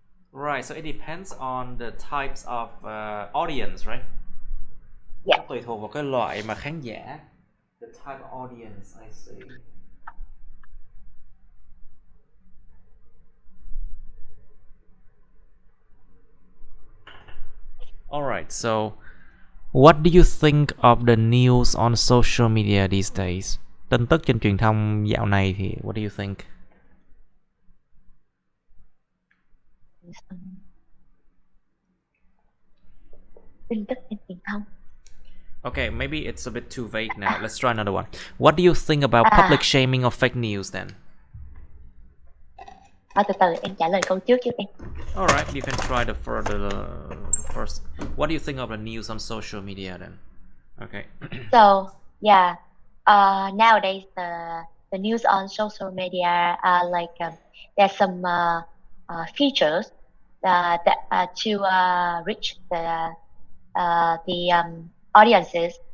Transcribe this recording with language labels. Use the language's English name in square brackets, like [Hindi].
[English] Right, so it depends on the types of audience, right? Yeah. [Vietnamese] Tùy thuộc vào cái loại mà khán giả. [English] The type of audience, I see. Alright, so what do you think of the news on social media these days? [Vietnamese] Tin tức trên truyền thông dạo này thì [English] what do you think? [Vietnamese] Tin tức trên truyền thông. [English] Okay, maybe it's a bit too vague now. Let's try another one. What do you think about public shaming of fake news then? [Vietnamese] Từ từ em trả lời câu trước chứ em. [English] Alright, you can try the first. What do you think of the news on social media then? Okay. So yeah, nowadays the news on social media are like there's some features that to reach the audiences.